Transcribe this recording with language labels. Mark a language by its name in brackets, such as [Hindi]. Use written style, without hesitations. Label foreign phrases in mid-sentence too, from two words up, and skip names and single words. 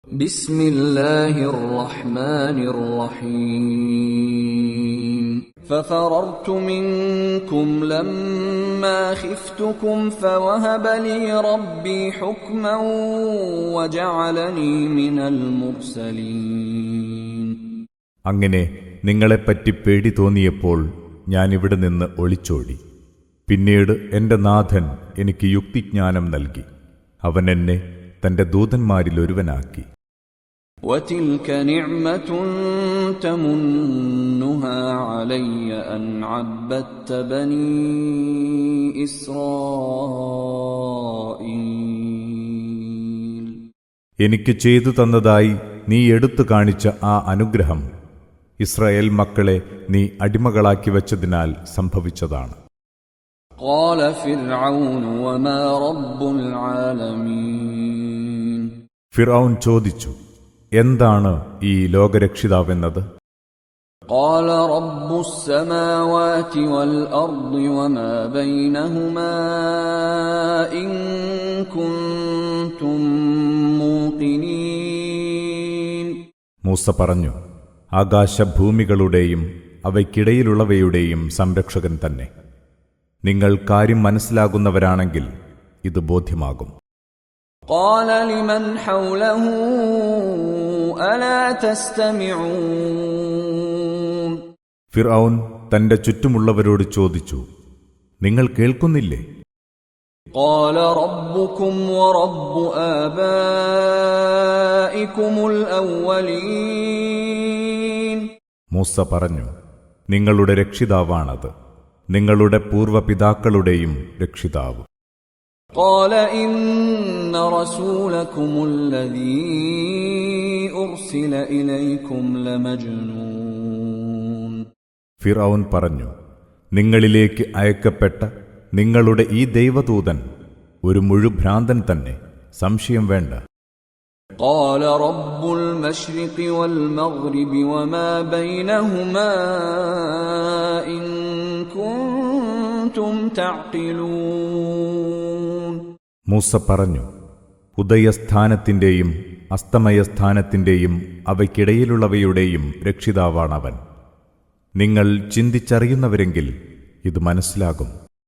[Arabic] بسم الله الرحمن الرحيم ففررت منكم لما خفتكم فوهب لي ربي حكما وجعلني من المرسلين. [Malayalam] അങ്ങനെ നിങ്ങളെപ്പറ്റി പേടി തോന്നിയപ്പോൾ ഞാൻ ഇവിടെ നിന്ന് ഒളിച്ചോടി. പിന്നീട് എന്റെ നാഥൻ എനിക്ക് യുക്തിജ്ഞാനം നൽകി. അവൻ എന്നെ തന്റെ ദൂതന്മാരിലൊരുവനാക്കി. [Arabic] وَتِلْكَ نِعْمَةٌ تَمُنُّهَا عَلَيَّ أَنْ عَبَّدتَّ بَنِي إِسْرَائِيلَ. [Malayalam] എനിക്ക് ചെയ്തു തന്നതായി നീ എടുത്തു കാണിച്ച ആ അനുഗ്രഹം ഇസ്രായേൽ മക്കളെ നീ അടിമകളാക്കി വച്ചതിനാൽ സംഭവിച്ചതാണ്. [Arabic] قَالَ فِرْعَوْنُ وَمَا رَبُّ الْعَالَمِينَ. [Malayalam] ഫിർഔൻ ചോദിച്ചു, എന്താണ് ഈ ലോകരക്ഷിതാവെന്നത്? [Arabic] قال رب السماوات والأرض وما بينهما إن كنتم موقنين. [Malayalam] മൂസ പറഞ്ഞു, ആകാശഭൂമികളുടെയും അവയ്ക്കിടയിലുള്ളവയുടെയും സംരക്ഷകൻ തന്നെ. നിങ്ങൾ കാര്യം മനസ്സിലാകുന്നവരാണെങ്കിൽ ഇത് ബോധ്യമാകും. [Arabic] قال لمن حوله ألا تستمعون. [Malayalam] ഫിർഔൻ തന്റെ ചുറ്റുമുള്ളവരോട് ചോദിച്ചു, നിങ്ങൾ കേൾക്കുന്നില്ലേ? [Arabic] قال ربكم ورب آبائكم الأولين. [Malayalam] മൂസ പറഞ്ഞു, നിങ്ങളുടെ രക്ഷിതാവാണത്, നിങ്ങളുടെ പൂർവപിതാക്കളുടെയും രക്ഷിതാവ്. [Arabic] قال إن رسولكم الذي أرسل إليكم لمجنون. [Malayalam] ഫിർഔൻ പറഞ്ഞു, നിങ്ങളിലേക്ക് അയക്കപ്പെട്ട നിങ്ങളുടെ ഈ ദൈവദൂതൻ ഒരു മുഴുഭ്രാന്തൻ തന്നെ, സംശയം വേണ്ട. [Arabic] قال رب المشرق والمغرب وما بينهما إن كنتم تعقلون. [Malayalam] മൂസ പറഞ്ഞു, ഉദയസ്ഥാനത്തിന്റെയും അസ്തമയസ്ഥാനത്തിന്റെയും അവയ്ക്കിടയിലുള്ളവയുടെയും രക്ഷിതാവാണവൻ. നിങ്ങൾ ചിന്തിച്ചറിയുന്നവരെങ്കിൽ ഇത് മനസ്സിലാകും.